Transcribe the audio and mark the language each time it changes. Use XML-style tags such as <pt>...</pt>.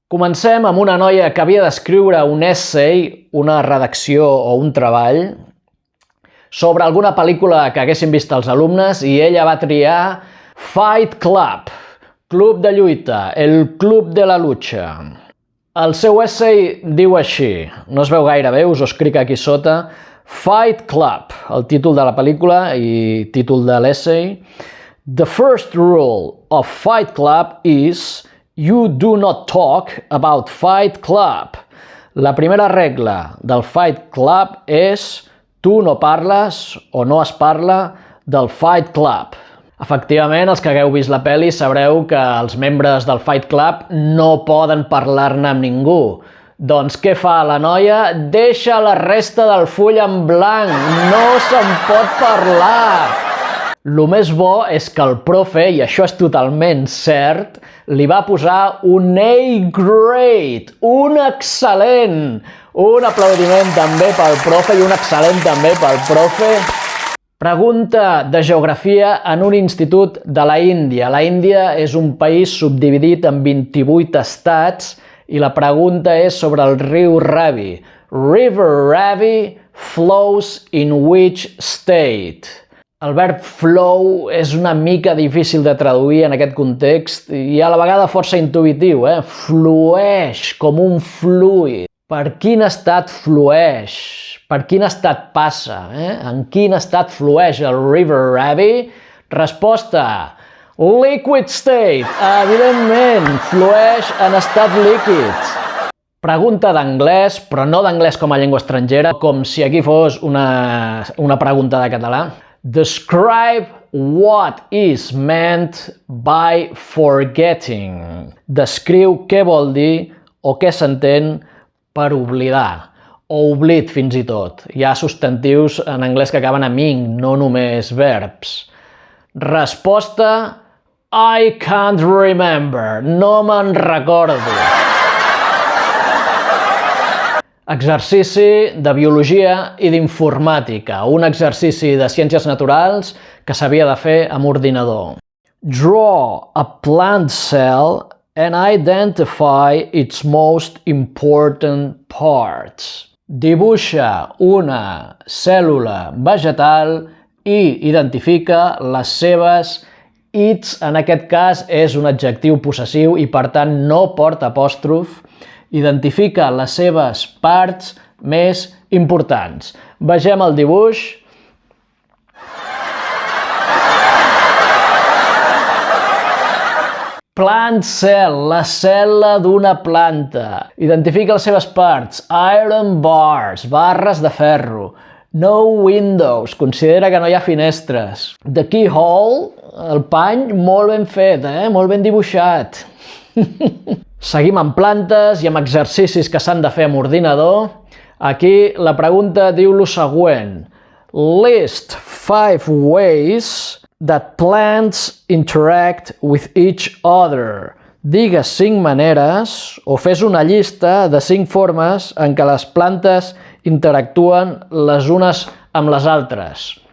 <ca>Comencem amb una noia que havia d'escriure un essay, una redacció o un treball sobre alguna pel·lícula que haguessin vist els alumnes i ella va triar Fight Club, club de lluita, el club de la lucha. El seu essay diu així, no es veu gaire bé, us ho escric aquí sota, Fight Club, el títol de la pel·lícula i títol de l'essay.</ca> <en>The first rule of Fight Club is you do not talk about Fight Club.</en> <ca>La primera regla del Fight Club és tu no parles o no es parla del Fight Club. Efectivament, els que hagueu vist la pel·li sabreu que els membres del Fight Club no poden parlar-ne amb ningú. Doncs què fa la noia? Deixa la resta del full en blanc, no se'n pot parlar. Lo més bo és que el profe, i això és totalment cert, li va posar un A grade, un excel·lent. Un aplaudiment també pel profe i un excel·lent també pel profe. Pregunta de geografia en un institut de la Índia. La Índia és un país subdividit en 28 estats i la pregunta és sobre el riu Ravi.</ca> <en>River Ravi flows in which state?</en> <ca>El verb flow és una mica difícil de traduir en aquest context i a la vegada força intuïtiu, flueix com un fluid. Per quin estat flueix? Per quin estat passa? En quin estat flueix el River Ravi? Resposta:</ca> <en>liquid state.</en> <ca>Evidentment, flueix en estat líquid. Pregunta d'anglès, però no d'anglès com a llengua estrangera, com si aquí fos una pregunta de català.</ca> <en>Describe what is meant by forgetting.</en> <ca>Descriu què vol dir o què s'entén per oblidar, o oblit fins i tot. Hi ha substantius en anglès que acaben amb ing, no només verbs. Resposta:</ca> <en>I can't remember,</en> <ca>no me'n recordo. Exercici de biologia i d'informàtica, un exercici de ciències naturals que s'havia de fer amb ordinador.</ca> <en>Draw a plant cell and identify its most important parts.</en> <ca>Dibuixa una cèl·lula vegetal i identifica les seves its, en aquest cas és un adjectiu possessiu i per tant no porta apòstrof, identifica les seves parts més importants. Vegem el dibuix.</ca> <en>Plant cell,</en> <ca>la cel·la d'una planta. Identifica les seves parts.</ca> <en>Iron bars,</en> <ca>barres de ferro.</ca> <en>No windows,</en> <ca>considera que no hi ha finestres.</ca> <en>The keyhole,</en> <ca>el pany, molt ben fet, molt ben dibuixat. Seguim amb plantes i amb exercicis que s'han de fer amb ordinador. Aquí la pregunta diu lo següent.</ca> <en>List 5 ways that plants interact with each other.</en> <ca>Digues 5 maneres o fes una llista de 5 formes en què les plantes interactuen les unes amb les altres.</ca>